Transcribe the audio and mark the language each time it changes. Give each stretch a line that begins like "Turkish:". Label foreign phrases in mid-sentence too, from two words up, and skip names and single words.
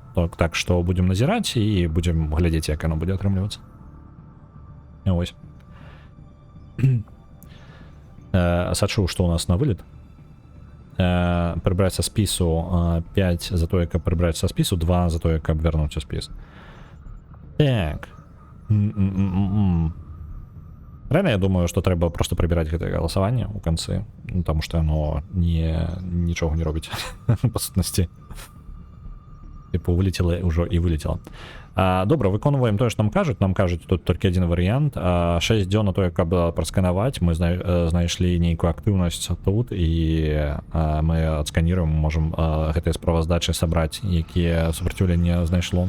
Belarusian: Так што будзем назіраць і будзем глядзець, як яно будзе атрымлівацца. Вось. Сачу, што ў нас на вылет. Прыбраць са спісу 5 за тое, каб прыбраць са спісу, 2 за тое, каб вярнуць са спіс.
Russian: Так. Реально, я думаю, что трэба просто прибирать гэта голосование у канцы, ну, потому что оно
Belarusian: нічого не робіць по сутнасці.
Russian: Типу, вылетело уже і вылетело.
Belarusian: Добра, выконваем тое, што нам кажуць тут толькі адзін варыянт. 6 дзён на тое, каб прасканаваць, мы знайшлі нейкую актыўнасць тут, і мы адсканіруем, можам гэтыя справаздачы сабраць, якія супраціўленне знайшло.